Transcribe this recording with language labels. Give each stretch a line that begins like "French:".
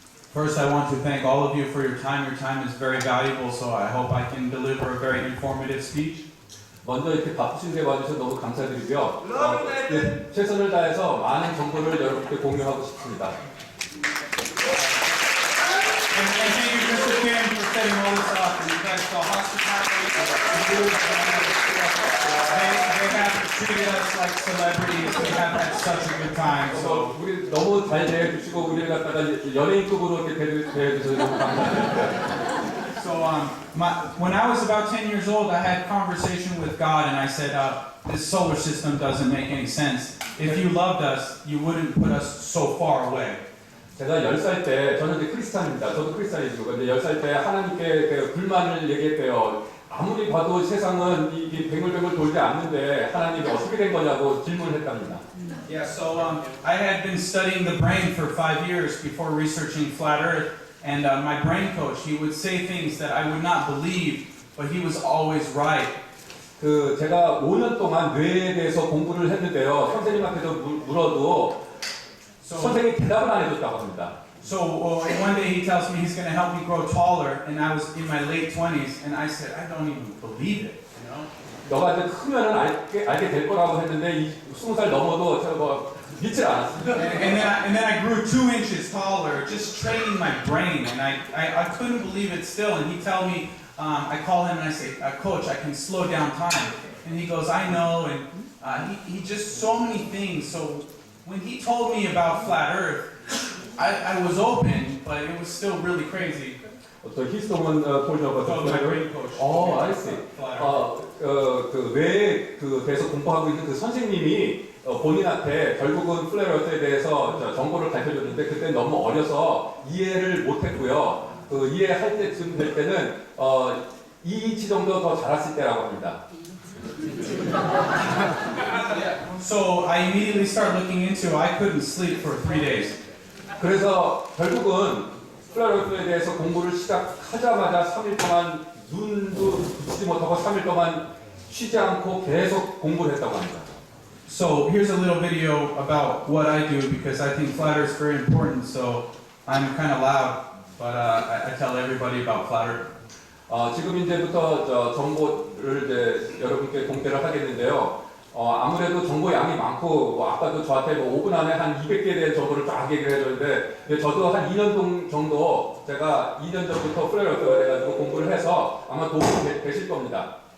English: First, I want to thank all of you for your time. Your time is very valuable, so I hope I can deliver a very informative speech.
Korean: 먼저 이렇게 바쁘신데 와주셔서 너무 감사드리고요. 최선을 다해서 많은 정보를 여러분께 공유하고 싶습니다.
English: And thank you, Mr. Kim, for setting all this up. And you guys saw hospitality. They have treated us like celebrities. We have had such a good time. So.
Korean: 우리 너무 잘 대해주시고 우리를 갖다가 연예인급으로 이렇게 대해주셔서 너무 감사드립니다.
English: So when I was about 10 years old, I had a conversation with God, and I said, this solar system doesn't make any sense. If you loved us, you wouldn't put us so far away.
Korean: 제가 10살 때, 저는 이제 크리스찬입니다. 저도 크리스찬이시고, 근데 10살 때 하나님께 불만을 얘기했대요. 아무리 봐도 세상은 이 뱅글뱅글 돌지 않는데 하나님이 어떻게 된 거냐고 질문을 했답니다.
English: Yeah, so I had been studying the brain for 5 years before researching flat Earth, and my brain coach, he would say things that I would not believe, but he was always right.
Korean: 제가 5년 동안 뇌에 대해서 공부를 했는데요. 선생님한테도 물어도 선생님이 대답을 안 해줬다고 합니다.
English: So one day he tells me he's going to help me grow taller, and I was in my late 20s, and I said, I don't even believe it, you know?
Korean: 너가 이제 크면은 알게 될 거라고 했는데 20살 넘어도 제가 뭐 믿질 않았습니다.
English: And then I grew 2 inches taller, just training my brain, and I couldn't believe it still. And he tell me, I call him and I say, Coach, I can slow down time. And he goes, I know, and he just so many things. So when he told me about flat Earth, I was open, but it was still really crazy. He's the one told you about the my flat brain earth? coach. Oh, I see. Flat Earth.
Korean: 뇌에 대해서 공부하고 있는 그 선생님이 본인한테 결국은 플랫어스에 대해서 정보를 가르쳐줬는데 그때 너무 어려서 이해를 못했고요. 이해할 때쯤 될 때는 2인치 정도 더 자랐을 때라고 합니다.
English: So I immediately started looking into. I couldn't sleep for 3 days.
Korean: 그래서 결국은 플랫어스에 대해서 공부를 시작하자마자 3일 동안 눈도 붙이지 못하고 3일 동안 쉬지 않고 계속 공부를 했다고 합니다.
English: So here's a little video about what I do because I think flat Earth is very important. So I'm kind of loud, but I tell everybody about flat Earth.
Korean: 지금 이제부터 정보를 이제 여러분께 공개를 하겠는데요. 아무래도 정보 양이 많고 아까도 저한테 5분 안에 한 200개에 대한 정보를 쫙 얘기를 해줬는데 저도 한 2년 정도 제가 2년 전부터 플랫어스가 돼가지고 공부를 해서 아마 도움이 되실 겁니다.